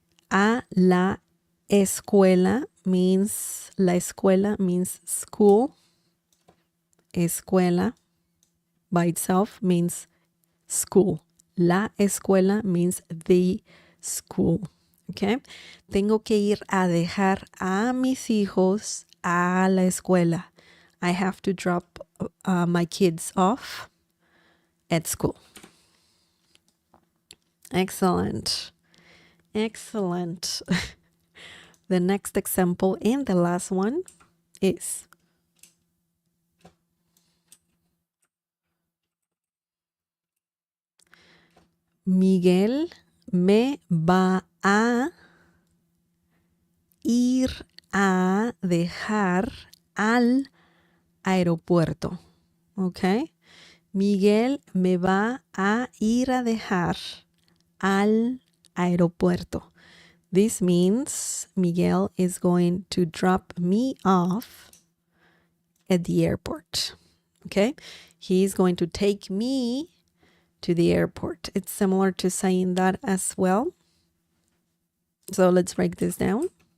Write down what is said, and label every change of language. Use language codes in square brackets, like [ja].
[en] A la escuela means, la escuela means school. Escuela by itself means school. La escuela means the school. Okay. [es] Tengo que ir a dejar a mis hijos a la escuela. [en] I have to drop my kids off at school. Excellent. Excellent. The next example and the last one is Miguel me va a ir a dejar al aeropuerto. Okay. [es] Miguel me va a ir a dejar al aeropuerto. [en] This means Miguel is going to drop me off at the airport. Okay. He's going to take me to the airport. It's similar to saying that as well. So let's break this down.